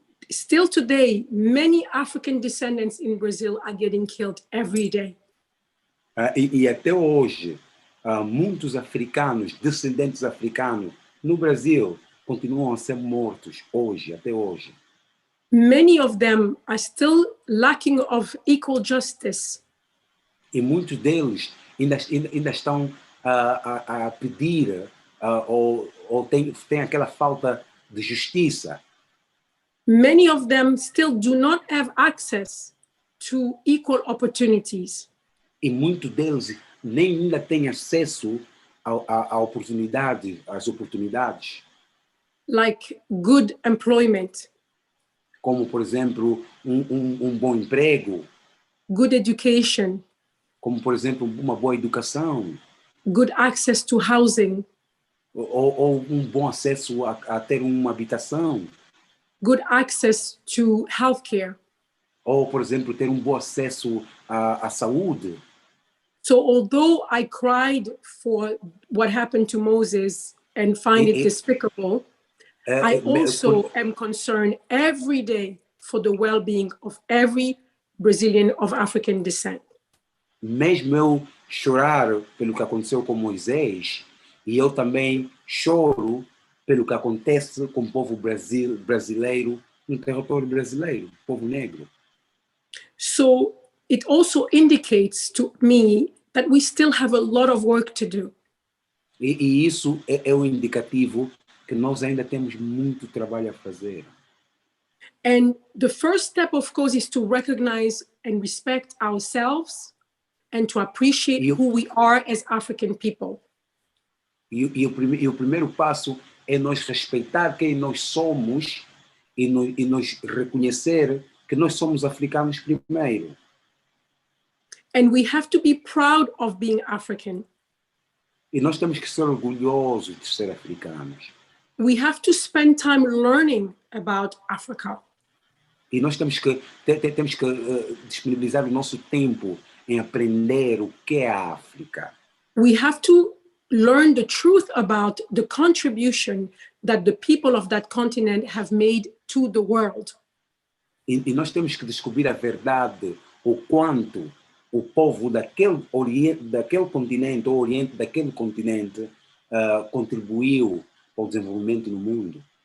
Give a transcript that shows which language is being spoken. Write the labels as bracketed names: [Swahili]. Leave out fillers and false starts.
[English] Still today, many African descendants in Brazil are getting killed every day. [Portuguese] E até hoje, muitos africanos, descendentes africanos, no Brasil, continuam a ser mortos hoje, até hoje. [English] Many of them are still lacking of equal justice. [Portuguese] E muitos deles ainda estão a pedir ou tem aquela falta de justiça. [English] Many of them still do not have access to equal opportunities. [Portuguese] E muitos deles nem ainda têm acesso às oportunidades. [English] Like good employment. [Portuguese] Como, por exemplo, bom emprego. [English] Good education. [Portuguese] Como, por exemplo, uma boa educação. [English] Good access to housing. [Portuguese] Ou bom acesso a ter uma habitação. [English] Good access to healthcare. [Portuguese] Ou, por exemplo, ter bom acesso à saúde. [English] So although I cried for what happened to Moses and find it despicable, I also am concerned every day for the well-being of every Brazilian of African descent. [Portuguese] Mesmo eu chorar pelo que aconteceu com Moisés, e eu também choro pelo que acontece com o povo brasileiro no território brasileiro, povo negro. [English] So it also indicates to me that we still have a lot of work to do. [Portuguese] E isso é um indicativo que nós ainda temos muito trabalho a fazer. [English] And the first step, of course, is to recognize and respect ourselves and to appreciate who we are as African people. [Portuguese] E o primeiro passo é nós respeitar quem nós somos e nós reconhecer que nós somos africanos primeiro. [English] And we have to be proud of being African. [Portuguese] E nós temos que ser orgulhosos de ser africanos. [English] We have to spend time learning about Africa. [Portuguese] E nós temos que disponibilizar o nosso tempo em aprender o que é a África. [English] We have to learn the truth about the contribution that the people of that continent have made to the world. [Portuguese] E nós temos que descobrir a verdade, o quanto o povo daquele continente, ou oriente daquele continente, contribuiu para o desenvolvimento no mundo.